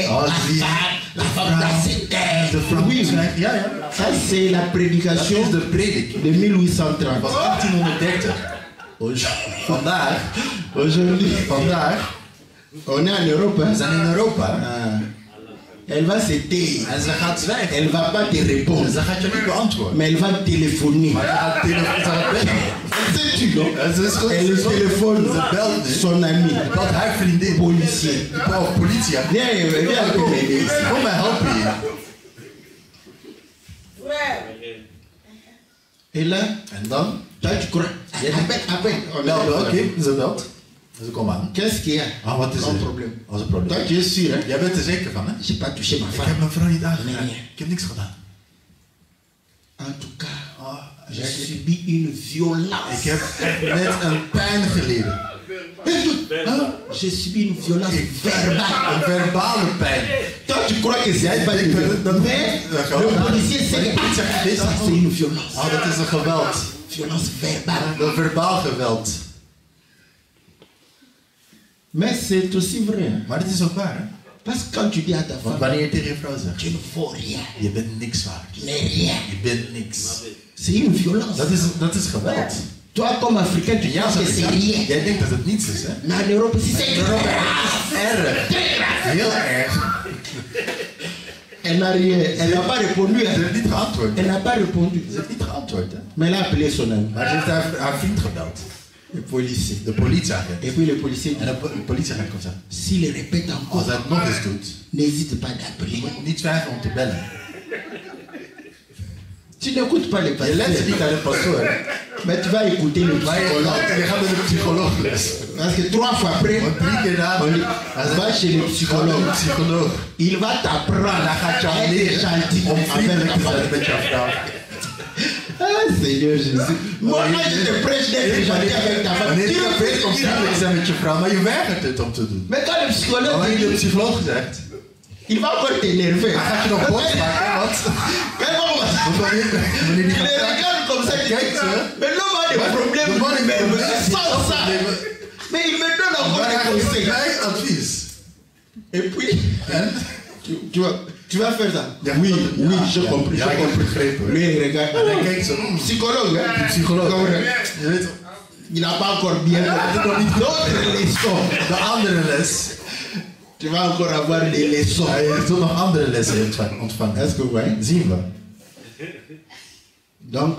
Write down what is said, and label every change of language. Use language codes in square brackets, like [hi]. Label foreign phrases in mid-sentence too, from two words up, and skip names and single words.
[fr] Oh, la [nl] zie. [fr] femme dans cette terre. [nl] De vrouw [fr] Oui, [nl] schrijft, ja, ja. [fr] ça c'est la [nl] Dat [fr] prédication [nl] is de predik. [fr] de 1830. [nl] Dat was 1830. Vandaag, [fr] Aujourd'hui, on est en Europe. [nl] we [fr] Hein? [nl] zijn in Europa. [fr] Ah. Elle va se taire. [nl] En ze gaat zwijgen. [fr] Elle va pas te répondre. [nl] Ze gaat je niet beantwoorden. [fr] Mais elle va téléphoner. [nl] Maar ze gaat bellen. [fr] Sais-tu, non? [nl] En ze is goed. [fr] Elle téléphone [nl] Ze belt nu. [fr] son ami, [nl] Wat haar vriendin. [fr] policier. [nl] Of politie. [fr] Viens, viens un peu m'aider ici. [nl] Kom mij helpen hier. [fr] Et là, [nl] En dan? [fr] toi tu crois. Après, on a [nl] Bel, oké, ze belt. Ze komt aan. [fr] Qu'est-ce qu'il y a? [nl] Ah, wat is [fr] Pas [nl] er? [fr] de problème. [nl] Wat is het [fr] Toi [nl] probleem? [fr] tu es sûr, hein? [nl] Jij bent er zeker van, hè? [fr] J'ai pas touché ma [nl] Ik [fr] femme. [nl] heb mijn vrouw niet aangeraakt. Nee. Ik heb niks gedaan. [fr] En tout cas, Ah, j'ai subi une violence. [nl] ik heb echt net een pijn geleden. [fr] J'ai subi une violence verbale. [nl] Een verbale pijn. [fr] Toi tu crois que c'est pas une violence. Mais le policier sait que ça c'est une violence. [nl] Ah, dat is een geweld. [fr] Violence verbale. [nl] Een verbaal geweld. [fr] Mais c'est aussi vrai. Hein? [nl] Maar dit is ook waar, hè? [fr] Parce que quand tu dis à ta [nl] Want [fr] femme, [nl] wanneer je tegen je vrouw zegt, [fr] tu ne vaux rien, [nl] je bent niks waard. [fr] tu n'es rien. [nl] Je bent niks. [fr] C'est une violence. [nl] Dat is geweld. [fr] Toi comme Africain, tu [nl] En jij [fr] penses [nl] als [fr] que c'est [nl] Afrikaan, [fr] rien. [nl] jij denkt dat het niets is, hè? [fr] Mais en Europe, si c'est grave. [nl] Erg. Heel erg. [fr] Elle n'a rien. Elle n'a pas répondu. [nl] Ze [fr] Hein? [nl] heeft niet geantwoord. [fr] Elle n'a pas répondu. [nl] Ze heeft niet geantwoord, hè? [fr] Mais elle a appelé son ami, [nl] Maar ze heeft haar vriend gebeld. [fr] le policier. [nl] De politieagent. [fr] Et puis le policier [nl] En [fr] dit, [nl] de politieagent komt zeggen, [fr] s'il le répète [nl] als [fr] encore, [nl] hij het nog eens doet, [fr] n'hésite pas d'appeler. [nl] niet twijfelen om te bellen. [fr] Tu n'écoutes pas les [nl] Je luistert [fr] pasteurs, [nl] niet naar de pastoor. [fr] mais tu vas écouter le [nl] Maar [fr] psychologue. [nl] je gaat naar de psycholoog les. [fr] Parce que 3 fois après, [nl] Want 3 keer na, [fr] on dit, va chez le [nl] psycholoog. [fr] psychologue. [nl] Psycholoog. [fr] Il va t'apprendre [nl] Dan gaat je [fr] à [nl] al [fr] être [nl] leren [fr] gentil [nl] om [fr] avec [nl] vriendelijk [fr] ta [nl] te zijn [fr] femme. [nl] met jouw vrouw. [fr] Ah Seigneur Jésus. Moi, quand je te prêche d'être gentil avec ta femme, [nl] Wanneer [fr] tu [nl] je [fr] le [nl] probeert om [fr] fais. [nl] vriendelijk te zijn met je vrouw, maar je weigert het om te doen. [fr] Mais quand le [nl] Maar [fr] psychologue [nl] wanneer [fr] te [nl] de [fr] dit, [nl] psycholoog zegt, [fr] il va encore t'énerver. [nl] dan gaat je nog boos maken, want [fr] Quand [nl] wanneer [fr] il [nl] die [fr] les [nl] gaat [fr] regarde comme ça, il [nl] Kijk [fr] dit, [nl] ze. [fr] mais l'homme a des problèmes [nl] de man heeft [fr] lui-même, [nl] problemen, [fr] sans ça. Mais il me donne encore [nl] maar [fr] des [nl] hij geeft [fr] conseils. [nl] mij advies. [fr] Et puis, [nl] En? [fr] tu vas faire ça. [nl] Ja, [fr] Oui, [nl] dat- [fr] oui, [nl] ja, [fr] je [nl] ja, [fr] comprends. [nl] ja, [fr] je [nl] ik heb [fr] comprends. [nl] begrepen. [fr] Lui, il regarde. [nl] En hij kijkt zo, [fr] Psychologue, hein? [nl] psycholoog. [fr] Comprends. [nl] Je weet, [fr] Il n'a pas encore bien. D'autres leçons. [nl] de andere les. [fr] Tu vas encore avoir des leçons. [nl] Hij heeft toen nog andere lessen ontvangen. [fr] Est-ce que vous voyez? [nl] Zien we. [fr] Donc,